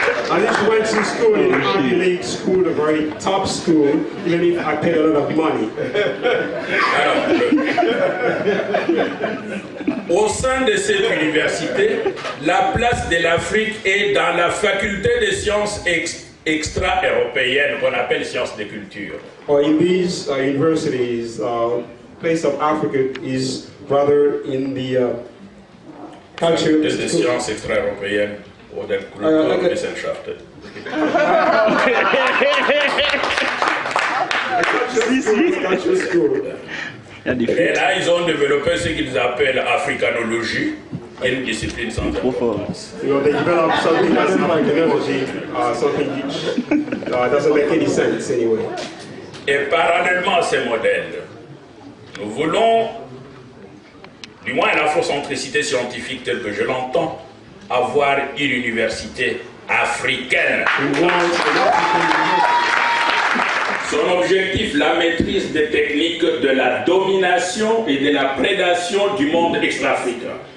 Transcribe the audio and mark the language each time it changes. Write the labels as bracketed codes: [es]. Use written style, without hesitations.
[en] I just went to school in Ivy League school, a very top school, even if I pay a lot of money. [fr] Au sein de cette université, la place de l'Afrique est dans la faculté des sciences extra-européennes qu'on appelle sciences de culture. [en] In these universities, place of Africa is rather in the culture. [fr] Des sciences extra-européennes. [de] Oder Kulturwissenschaften. [fr] Et là, ils ont développé ce qu'ils appellent africanologie, une discipline sans importance. [en] They developed something as africanology, something which doesn't make any sense anyway. [fr] Et parallèlement à ces modèles, nous voulons, du moins l'afrocentricité scientifique telle que je l'entends, avoir une université africaine. Son objectif, la maîtrise des techniques de la domination et de la prédation du monde extra-africain.